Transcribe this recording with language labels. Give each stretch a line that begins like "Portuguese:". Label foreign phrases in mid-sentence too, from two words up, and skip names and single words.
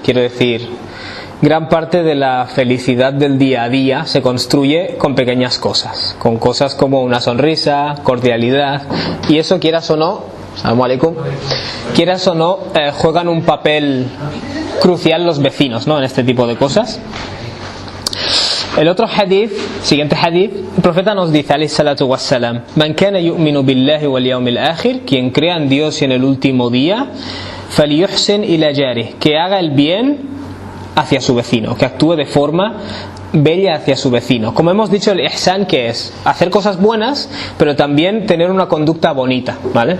Spanish: Quiero decir, gran parte de la felicidad del día a día se construye con pequeñas cosas, con cosas como una sonrisa, cordialidad, y eso, quieras o no,
Arabic: السلام عليكم,
Spanish: quieras o no, juegan un papel crucial los vecinos, ¿no? En este tipo de cosas. El otro hadith, siguiente hadith, el profeta nos dice
Arabic: عليه الصلاة والسلام: من كان يؤمن بالله واليوم الآخر,
Spanish: quien crea en Dios y en el último día,
Arabic: فليحسن إلى جاره,
Spanish: que haga el bien hacia su vecino, que actúe de forma bella hacia su vecino. Como hemos dicho, el ihsan, que es hacer cosas buenas, pero también tener una conducta bonita, ¿vale?